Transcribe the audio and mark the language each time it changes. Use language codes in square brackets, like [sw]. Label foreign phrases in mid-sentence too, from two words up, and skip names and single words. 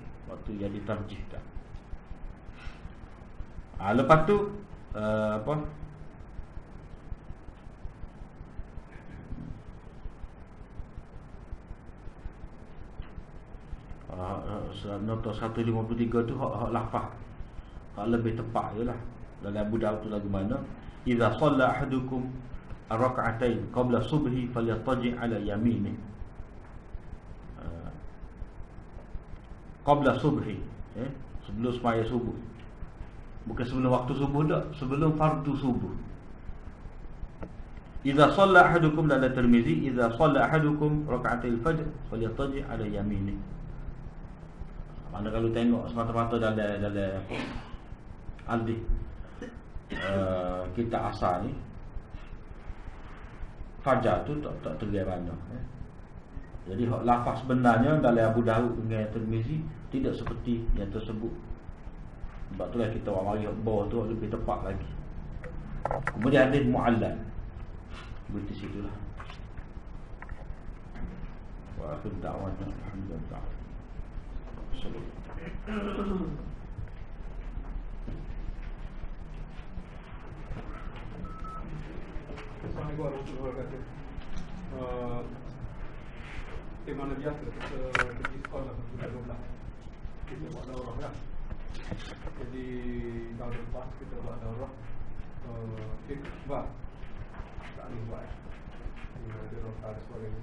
[ms] Waktu yang ditarjihkan. Lepas tu nota 153 tu hak lafaz, hak lebih tepat je lah. Dalam Abu Daud tu lagu mana, [ar] إذا صلى أحدكم الركعتين قبل الصبح فليضطجع على يمينه. قبل الصبح, [ms] sebelum semaya subuh. Bukan sebelum waktu subuh dah, sebelum fardu subuh. [ar] إذا صلى أحدكم, dalam Tirmizi, إذا صلى أحدكم ركعتي الفجر فليضطجع على يمينه. [ms] Mana kalau tengok semata-mata dalam hadis kitab asal ni, fajar tu tak terlihat mana. Jadi lafaz sebenarnya dalam Abu Daud dengan Tirmizi tidak seperti yang tersebut. Sebab itulah kita mari bawah tu lebih tepat lagi. Kemudian hadis mu'allal berarti situlah. [ar] وآخر دعوانا الحمد لله. السلام عليكم ورحمة الله وبركاته. [ms] Tema biasa kita pergi sekolah bulan 12 kita buat daurah lah. Jadi tahun lepas kita buat daurah fikbah tak boleh buat ada rota dan sebagainya.